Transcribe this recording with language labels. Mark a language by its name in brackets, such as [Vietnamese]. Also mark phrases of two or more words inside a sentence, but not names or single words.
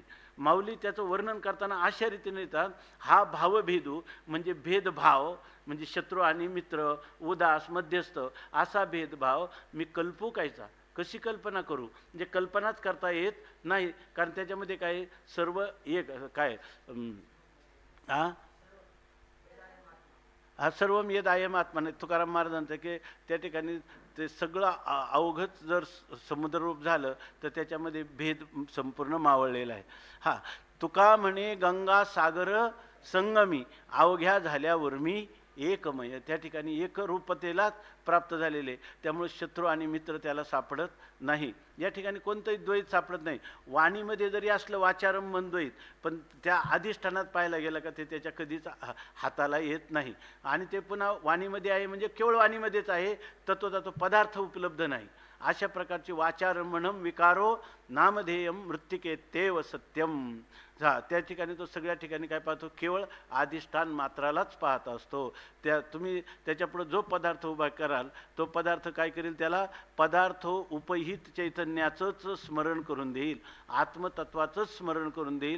[Marathi] माऊली त्याचं वर्णन करताना अशा रीतीने येतात, हा भावभेदू म्हणजे भेदभाव म्हणजे शत्रू आणि मित्र, उदास मध्यस्थ असा भेदभाव मी कल्पू कायचा, कशी कल्पना करू. म्हणजे कल्पनाच करता येत नाही, कारण त्याच्यामध्ये काय सर्व एक काय हा [Sanskrit] सर्वम यद आयम आत्मा [Marathi] नाही. तुकाराम महाराजांचं की त्या ठिकाणी ते सगळं अवघत जर समुद्ररूप झालं तर त्याच्यामध्ये भेद संपूर्ण मावळलेला आहे. हा तुका म्हणे गंगा सागर संगमी अवघ्या झाल्यावर मी एकमय. त्या ठिकाणी एकरूपतेलाच प्राप्त झालेले, त्यामुळे शत्रू आणि मित्र त्याला सापडत नाही. या ठिकाणी कोणतंही द्वैत सापडत नाही. वाणीमध्ये जरी असलं वाचारंभन द्वैत, पण त्या अधिष्ठानात पाहायला गेलं का ते त्याच्या कधीच हाताला येत नाही. आणि ते पुन्हा वाणीमध्ये आहे म्हणजे केवळ वाणीमध्येच आहे, तत्वतत्व पदार्थ उपलब्ध नाही. अशा प्रकारची [Sanskrit] वाचारंभणम विकारो नामधेयम मृत्तिकेत्येव सत्यम. [Marathi] त्या ठिकाणी तो सगळ्या ठिकाणी काय पाहतो, केवळ अधिष्ठान मात्रालाच पाहत असतो. तुम्ही त्याच्यापुढे जो पदार्थ उभा कराल तो पदार्थ काय करेल, त्याला पदार्थ उपहित चैतन्याचंच स्मरण करून देईल, आत्मतत्वाचंच स्मरण करून देईल.